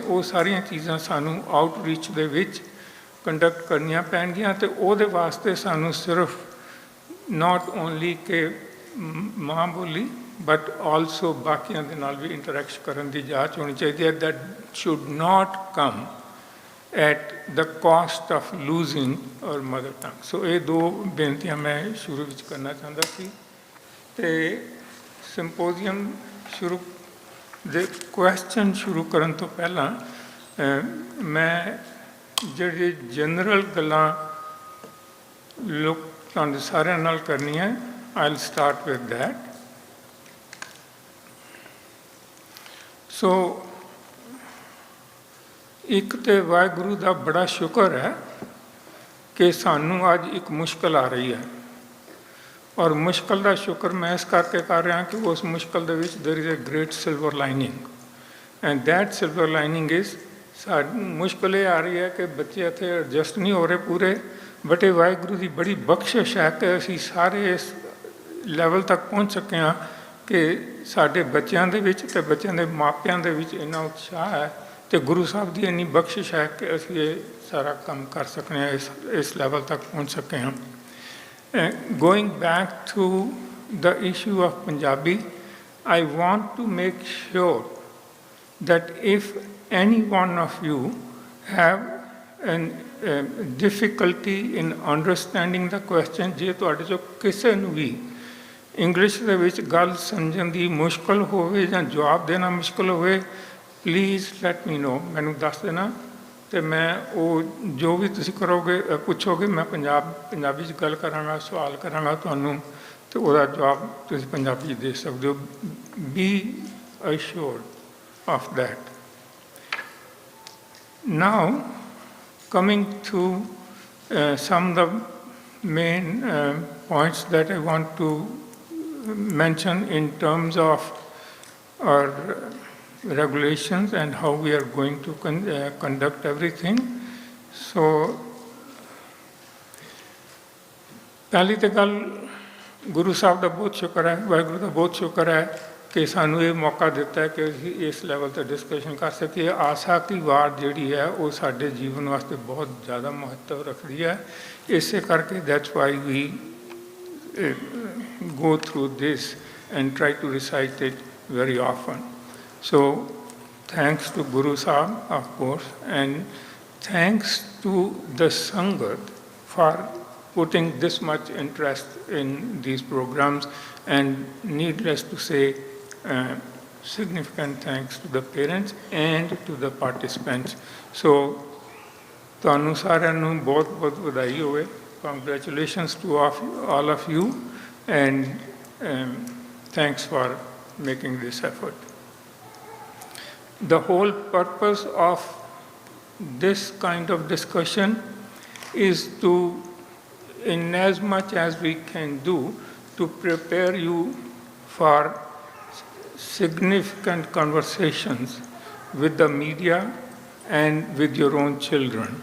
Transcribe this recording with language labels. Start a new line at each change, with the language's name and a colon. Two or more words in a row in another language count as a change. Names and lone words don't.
Punjabi: ਉਹ ਸਾਰੀਆਂ ਚੀਜ਼ਾਂ ਸਾਨੂੰ ਆਊਟਰੀਚ ਦੇ ਵਿੱਚ ਕੰਡਕਟ ਕਰਨੀਆਂ ਪੈਣਗੀਆਂ ਅਤੇ ਉਹਦੇ ਵਾਸਤੇ ਸਾਨੂੰ ਸਿਰਫ
English: not only
Punjabi: ਕਿ ਮਾਂ ਬੋਲੀ
English: but also
Punjabi: ਬਾਕੀਆਂ ਦੇ ਨਾਲ ਵੀ ਇੰਟਰੈਕਸ਼ਨ ਕਰਨ ਦੀ ਜਾਂਚ ਹੋਣੀ ਚਾਹੀਦੀ ਹੈ।
English: that should not come at the cost of losing our mother tongue.
Punjabi: So ਇਹ ਦੋ ਬੇਨਤੀਆਂ ਮੈਂ ਸ਼ੁਰੂ ਵਿੱਚ ਕਰਨਾ ਚਾਹੁੰਦਾ ਸੀ। ਤੇ ਸਿੰਪੋਜ਼ੀਅਮ ਸ਼ੁਰੂ ਦੇ ਕੁਐਸਚਨ ਸ਼ੁਰੂ ਕਰਨ ਤੋਂ ਪਹਿਲਾਂ ਮੈਂ ਜਿਹੜੀ ਜਨਰਲ ਗੱਲਾਂ ਤੁਹਾਨੂੰ ਸਾਰਿਆਂ ਨਾਲ ਕਰਨੀਆਂ,
English: I will start with that.
Punjabi: ਸੋ ਇੱਕ ਤਾਂ ਵਾਹਿਗੁਰੂ ਦਾ ਬੜਾ ਸ਼ੁਕਰ ਹੈ ਕਿ ਸਾਨੂੰ ਅੱਜ ਇੱਕ ਮੁਸ਼ਕਿਲ ਆ ਰਹੀ ਹੈ ਔਰ ਮੁਸ਼ਕਿਲ ਦਾ ਸ਼ੁਕਰ ਮੈਂ ਇਸ ਕਰਕੇ ਕਰ ਰਿਹਾ ਕਿ ਉਸ ਮੁਸ਼ਕਿਲ ਦੇ ਵਿੱਚ
English: there is a great silver lining and that silver lining is
Punjabi: ਮੁਸ਼ਕਿਲ ਇਹ ਆ ਰਹੀ ਹੈ ਕਿ ਬੱਚੇ ਇੱਥੇ ਐਡਜਸਟ ਨਹੀਂ ਹੋ ਰਹੇ ਪੂਰੇ, ਬਟ ਇਹ ਵਾਹਿਗੁਰੂ ਦੀ ਬੜੀ ਬਖਸ਼ਿਸ਼ ਹੈ ਕਿ ਅਸੀਂ ਸਾਰੇ ਇਸ ਲੈਵਲ ਤੱਕ ਪਹੁੰਚ ਸਕੇ ਹਾਂ ਕਿ ਸਾਡੇ ਬੱਚਿਆਂ ਦੇ ਵਿੱਚ ਅਤੇ ਬੱਚਿਆਂ ਦੇ ਮਾਪਿਆਂ ਦੇ ਵਿੱਚ ਇੰਨਾ ਉਤਸ਼ਾਹ ਹੈ ਅਤੇ ਗੁਰੂ ਸਾਹਿਬ ਦੀ ਇੰਨੀ ਬਖਸ਼ਿਸ਼ ਹੈ ਕਿ ਅਸੀਂ ਇਹ ਸਾਰਾ ਕੰਮ ਕਰ ਸਕਦੇ ਹਾਂ, ਇਸ ਲੈਵਲ ਤੱਕ ਪਹੁੰਚ ਸਕੇ ਹਾਂ।
English: Going back to the issue of Punjabi, I want to make sure that if any one of you have difficulty in understanding the question,
Punjabi: ਜੇ ਤੁਹਾਡੇ ਚੋਂ ਕਿਸੇ ਨੂੰ ਵੀ ਇੰਗਲਿਸ਼ ਦੇ ਵਿੱਚ ਗੱਲ ਸਮਝਣ ਦੀ ਮੁਸ਼ਕਿਲ ਹੋਵੇ ਜਾਂ ਜਵਾਬ ਦੇਣਾ ਮੁਸ਼ਕਿਲ ਹੋਵੇ,
English: please let me know,
Punjabi: ਮੈਨੂੰ ਦੱਸ ਦੇਣਾ ਅਤੇ ਮੈਂ ਉਹ ਜੋ ਵੀ ਤੁਸੀਂ ਕਰੋਗੇ ਪੁੱਛੋਗੇ ਮੈਂ ਪੰਜਾਬੀ 'ਚ ਗੱਲ ਕਰਾਂਗਾ, ਸਵਾਲ ਕਰਾਂਗਾ ਤੁਹਾਨੂੰ ਅਤੇ ਉਹਦਾ ਜਵਾਬ ਤੁਸੀਂ ਪੰਜਾਬੀ 'ਚ ਦੇ ਸਕਦੇ ਹੋ।
English: be assured of that. now coming to some of the main points that I want to mention in terms of our regulations and how we are going to conduct everything.
Punjabi: So ਪਹਿਲੀ ਤਾਂ ਗੱਲ ਗੁਰੂ ਸਾਹਿਬ ਦਾ ਬਹੁਤ ਸ਼ੁਕਰ ਹੈ, ਵਾਹਿਗੁਰੂ ਦਾ ਬਹੁਤ ਸ਼ੁਕਰ ਹੈ ਕਿ ਸਾਨੂੰ ਇਹ ਮੌਕਾ ਦਿੱਤਾ ਹੈ ਕਿ ਅਸੀਂ ਇਸ ਲੈਵਲ 'ਤੇ ਡਿਸਕਸ਼ਨ ਕਰ ਸਕੀਏ। ਆਸਾ ਕੀ ਵਾਰ ਜਿਹੜੀ ਹੈ ਉਹ ਸਾਡੇ ਜੀਵਨ ਵਾਸਤੇ ਬਹੁਤ ਜ਼ਿਆਦਾ ਮਹੱਤਵ ਰੱਖਦੀ ਹੈ, ਇਸੇ ਕਰਕੇ
English: that's why we go through this and try to recite it very often. So thanks to Guru Sahib, of course, and thanks to the Sangat for putting this much interest in these programs, and needless to say, significant thanks to the parents and to the participants. So,
Punjabi: ਤੁਹਾਨੂੰ ਸਾਰਿਆਂ ਨੂੰ ਬਹੁਤ ਬਹੁਤ ਵਧਾਈ ਹੋਵੇ.
English: Congratulations to all of you, and thanks for making this effort. The whole purpose of this kind of discussion is to, in as much as we can do, to prepare you for significant conversations with the media and with your own children.